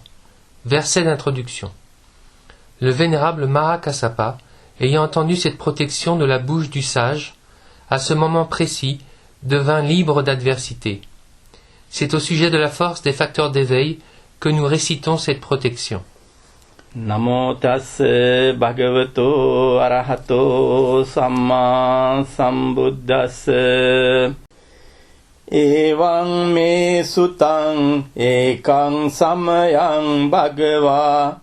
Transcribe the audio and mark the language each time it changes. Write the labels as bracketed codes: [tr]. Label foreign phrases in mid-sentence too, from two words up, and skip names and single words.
[fr] Verset d'introduction. Le vénérable Mahakassapa, ayant entendu cette protection de la bouche du sage, à ce moment précis, devint libre d'adversité. C'est au sujet de la force des facteurs d'éveil que nous récitons cette protection. [pi] Namo tassa bhagavato arahato samma sambuddhassa evaṃ me sutaṃ ekaṃ samayaṃ bhagavā